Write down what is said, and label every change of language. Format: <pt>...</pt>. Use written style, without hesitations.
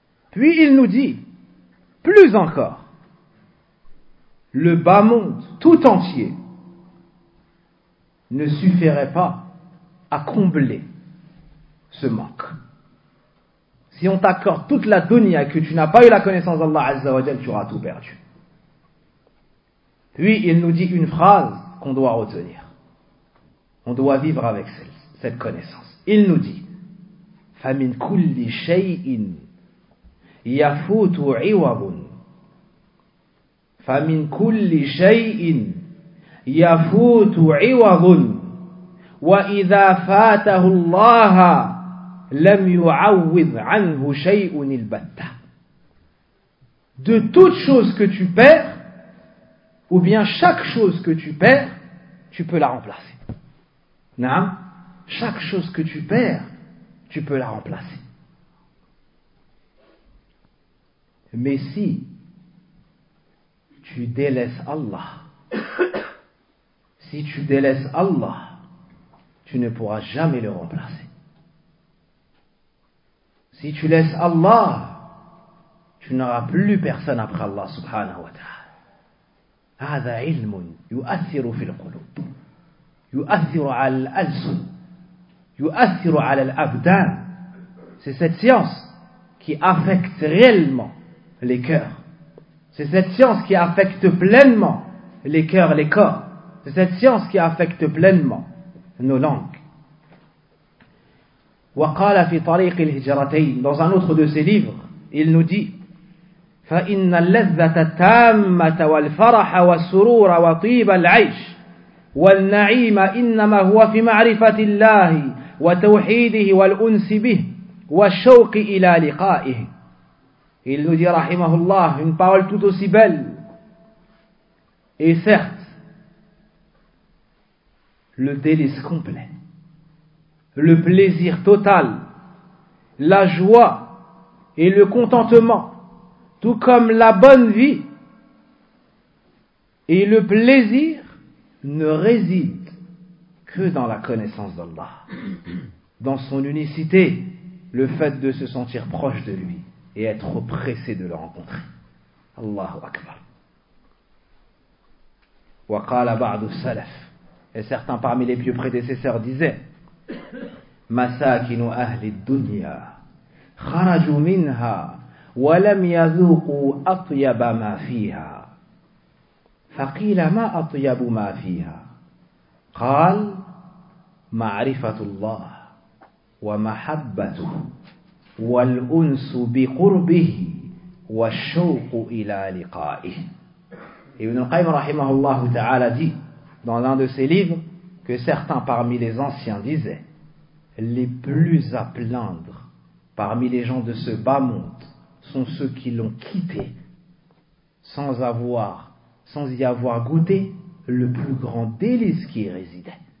<fr>Puis il nous dit, plus encore, le bas monde tout entier ne suffirait pas à combler ce manque. Si on t'accorde toute la dunya et que tu n'as pas eu la connaissance d'Allah Azza wa Jal, tu auras tout perdu. Puis il nous dit une phrase qu'on doit retenir. On doit vivre avec cette connaissance.</fr> <ar>Il nous dit فَمِنْ كُلِّ شَيْءٍ يَفُوتُ عِوَضٌ فَمِنْ كُلِّ شَيْءٍ يَفُوتُ عِوَضٌ وَإِذَا فَاتَهُ اللَّهَ لَمْ يُعَوِّذْ عَنْهُ شَيْءٌ الْبَتَّ.</ar> <fr>De toute chose que tu perds, ou bien chaque chose que tu perds, tu peux la remplacer. Non ? Chaque chose que tu perds, tu peux la remplacer. Mais si tu délaisses Allah, si tu délaisses Allah, tu ne pourras jamais le remplacer. Si tu laisses Allah, tu n'auras plus personne après Allah subhanahu wa ta'ala.</fr> <ar>هذا علم يؤثر في القلوب يؤثر على الألسن يؤثر على الأبدان.</ar> <fr>C'est cette science qui affecte réellement les cœurs. C'est cette science qui affecte pleinement les cœurs, les corps. C'est cette science qui affecte pleinement nos langues.</fr> <ar>وقال في طريق الهجرتين,</ar> <fr>dans un autre de ses livres, il nous dit:</fr> <ar>فإن اللذة التامة والفرح والسرور وطيب العيش والنعيم إنما هو في معرفة الله وتوحيده والأنس به والشوق إلى لقائه.</ar> <fr>Il nous dit, rahimahullah, une parole tout aussi belle. Et certes, le délice complet, le plaisir total, la joie et le contentement, tout comme la bonne vie et le plaisir, ne résident que dans la connaissance d'Allah, dans son unicité, le fait de se sentir proche de lui et être pressé de le rencontrer.</fr> <ar>Allahu Akbar. وقال بعض السلف,</ar> <fr>et certains parmi les pieux prédécesseurs disaient:</fr> <ar>مساكن أهل الدنيا خرجوا منها ولم يذوقوا أطيب ما فيها فقيل ما أطيب ما فيها قال معرفة الله ومحبته والأنس بقربه والشوق إلى لقائه.</ar> <fr>Ibn al-Qayyim rahimahullah ta'ala dit dans l'un de ses livres que certains parmi les anciens disaient: les plus à plaindre parmi les gens de ce bas monde sont ceux qui l'ont quitté sans y avoir goûté le plus grand délice qui y résidait.</fr>